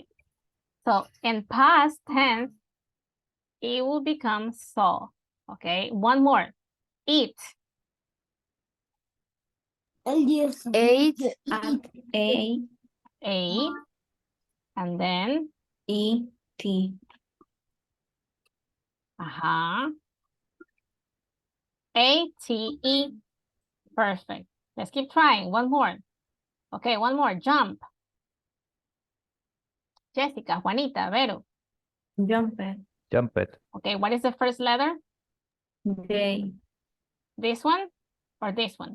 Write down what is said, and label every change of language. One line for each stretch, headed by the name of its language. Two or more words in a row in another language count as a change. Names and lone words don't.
English: So in past tense, it will become saw. Okay, one more. Eat. Ate at A. A. And then? E-T. A-T-E. Perfect. Let's keep trying. One more. Okay, one more, jump. Jessica, Juanita, Vero. Jumper. Jump it. Okay, what is the first letter? J. This one or this one?